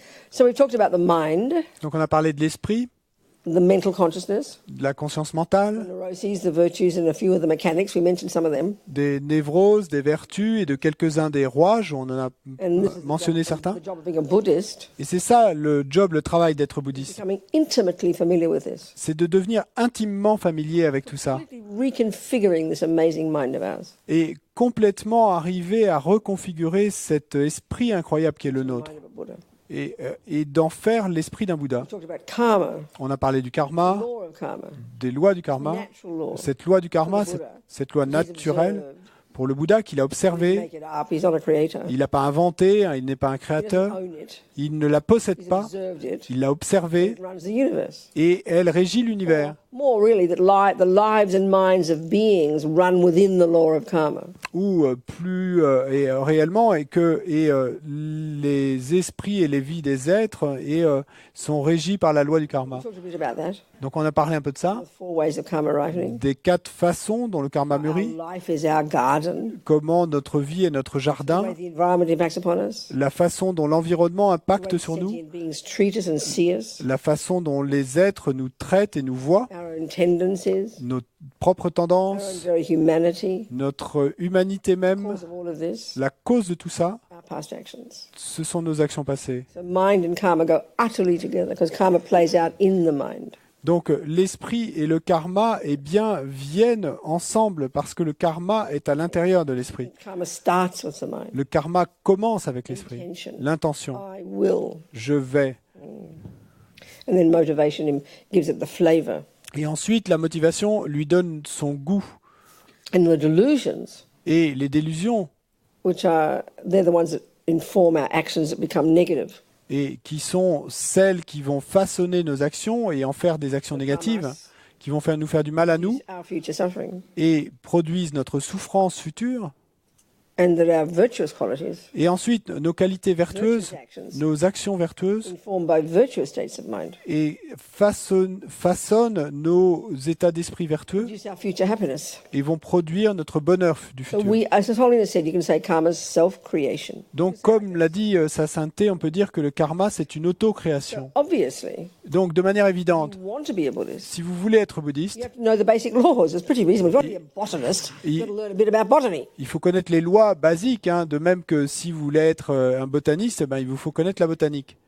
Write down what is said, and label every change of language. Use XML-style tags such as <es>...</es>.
<en>So we've talked about the mind,</en> <fr>Donc on a parlé de l'esprit,</fr> <en>the mental consciousness,</en> <fr>de la conscience</fr> <en>the</en> <fr>mentale,</fr> <en>neuroses, the virtues, and a few of the mechanics. We mentioned some of them.</en> <fr>des névroses, des vertus et de quelques-uns des rouages, on en a</fr> <en>And this is</en> <fr>mentionné certains.</fr> <en>the job of being a Buddhist,</en> <fr>Et c'est ça le job, le travail d'être bouddhiste.</fr> <en>becoming intimately familiar with this.</en> <fr>C'est de devenir intimement familier avec tout ça</fr> <en>Completely reconfiguring this amazing mind of ours.</en> <fr>et complètement arriver à reconfigurer cet esprit incroyable qui est le</fr> <en>The</en> <fr>nôtre</fr> <en>mind of a Buddha.</en> <fr>et d'en faire l'esprit d'un Bouddha.</fr> <en>We talked about karma,</en> <fr>On a parlé du</fr> <en>the</en> <fr>karma,</fr> <en>law of karma,</en> <fr>des lois du karma.</fr> <en>natural law.</en> <fr>Cette loi du karma, cette loi</fr> <en>He's</en> <fr>naturelle,</fr> <en>observed.</en> <fr>pour le Bouddha qu'il a</fr> <en>He didn't</en> <fr>observé,</fr> <en>make it up. He's not a creator.</en> <fr>il n'a pas inventé, hein, il n'est pas un</fr> <en>He doesn't</en> <fr>créateur,</fr> <en>own it.</en> <fr>il ne la possède</fr> <en>He's</en> <fr>pas,</fr> <en>observed it.</en> <fr>il l'a observée</fr> <en>It runs the universe.</en> <fr>et elle régit l'univers.</fr> <en>More really, that the lives and minds of beings run within the law of karma.</en> <fr>Ou plus réellement les esprits et les vies des êtres sont régis par la loi du karma.</fr> <en>We talked a bit about that.</en> <fr>Donc on a parlé un peu de ça,</fr> <en>The 4 ways of karma ripening.</en> <fr>des 4 façons dont le karma</fr> <en>Our</en> <fr>mûrit,</fr> <en>life is our garden.</en> <fr>comment notre vie est notre</fr> <en>The way</en> <fr>jardin,</fr> <en>the environment impacts upon us.</en> <fr>la façon dont l'environnement</fr> <en>The</en> <fr>impacte</fr> <en>way</en> <fr>sur nous,</fr> <en>sentient beings treat us and see us.</en> <fr>la façon dont les êtres nous traitent et nous voient,</fr> <en>Our own tendencies.</en> <fr>nos propres</fr> <en>Our own</en> <fr>tendances,</fr> <en>very humanity.</en> <fr>notre humanité même.</fr> <en>Cause of all of this.</en> <fr>La cause de tout ça,</fr> <en>Our past actions.</en> <fr>ce sont nos actions passées.</fr> <en>So mind and karma go utterly together because karma plays out in the mind.</en> <fr>Donc l'esprit et le karma viennent ensemble parce que le karma est à l'intérieur de l'esprit.</fr> <en>Karma starts with the mind.</en> <fr>Le karma commence avec l'esprit,</fr> <en>Intention.</en> <fr>l'intention.</fr> <en>I will.</en> <fr>Je vais.</fr> <en>And then motivation gives it the flavor.</en> <fr>Et ensuite, la motivation lui donne son goût.</fr> <en>And the delusions,</en> <fr>Et les délusions,</fr> <en>they're the ones that inform our actions that become negative.</en> <fr>et qui sont celles qui vont façonner nos actions et en faire des actions négatives, qui vont nous faire du mal à nous</fr> <en>Our future suffering.</en> <fr>et produisent notre souffrance future.</fr> <en>And that our virtuous qualities,</en> <fr>Et ensuite, nos qualités vertueuses,</fr> <en>virtuous actions,</en> <fr>nos actions vertueuses,</fr> <en>informed by virtuous states of mind,</en> <fr>et façonnent nos états d'esprit vertueux</fr> <en>produce our future happiness.</en> <fr>et vont produire notre bonheur du</fr> <en>So</en> <fr>futur.</fr> <en>as His Holiness said, you can say karma's self-creation.</en> <fr>Donc, comme l'a dit Sa Sainteté, on peut dire que le karma, c'est une auto-création.</fr> <en>Obviously,</en> <fr>Donc, de manière</fr> <en>if</en> <fr>évidente,</fr> <en>you want to be a Buddhist,</en> <fr>si vous voulez être</fr> <en>you</en> <fr>bouddhiste,</fr> <en>have to know the basic laws. It's pretty reasonable. If you want to be a botanist, you've got to learn a bit about botany.</en> <fr>il faut connaître les lois basiques, hein, de même que si vous voulez être un botaniste, il vous faut connaître la botanique.</fr>